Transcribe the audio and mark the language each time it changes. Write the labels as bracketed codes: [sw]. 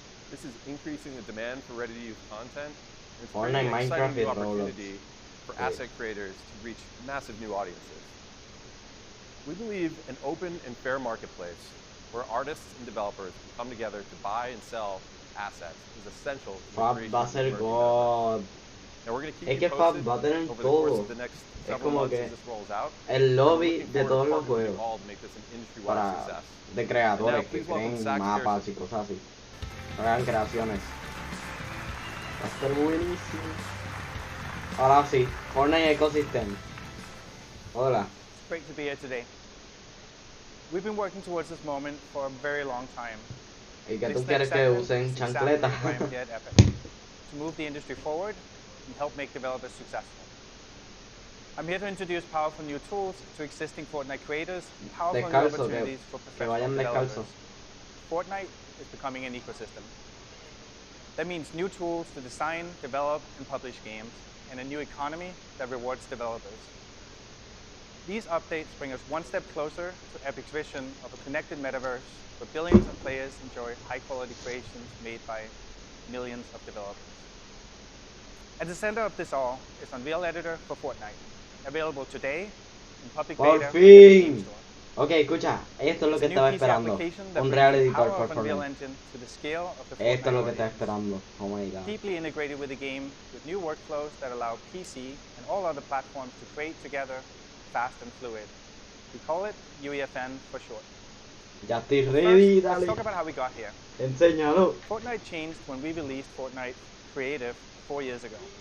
[en] This is increasing the demand for ready-to-use content. And it's creating an exciting new opportunity for asset creators to reach massive new audiences. We believe an open and fair marketplace where artists and developers can come together to buy and sell assets is essential to the creation of emerging assets. Now we're going to keep you posted over the course of the next several months as this rolls out. [es] El lobby de todos los juegos para de creadores que creen mapas y cosas así. Hagan creaciones. Va a estar buenísimo. Ahora sí, Fortnite Ecosystem. Hola. [en] It's great to be here today. We've been working towards this moment for a very long time. [es] ¿Y que tú quieres que usen chancletas? [en] To move the industry forward and help make developers successful. I'm here to introduce powerful new tools to existing Fortnite creators and powerful new opportunities for professional developers. Fortnite is becoming an ecosystem. That means new tools to design, develop, and publish games, and a new economy that rewards developers. These updates bring us one step closer to Epic's vision of a connected metaverse where billions of players enjoy high-quality creations made by millions of developers. At the center of this all is Unreal Editor for Fortnite, available today in public beta at the Game Store. [es] Ok, escucha, esto es lo que estaba esperando. Un real editor por Fortnite. Esto es lo que estaba esperando. [en] Oh my god. Deeply integrated with the game with new workflows that allow PC and all other platforms to create together fast and fluid. We call it UEFN for short. [es] Ya estoy ready, dale. [en] Let's talk about how we got here. [es] Enséñalo. [en] Fortnite changed when we released Fortnite Creative 4 years ago.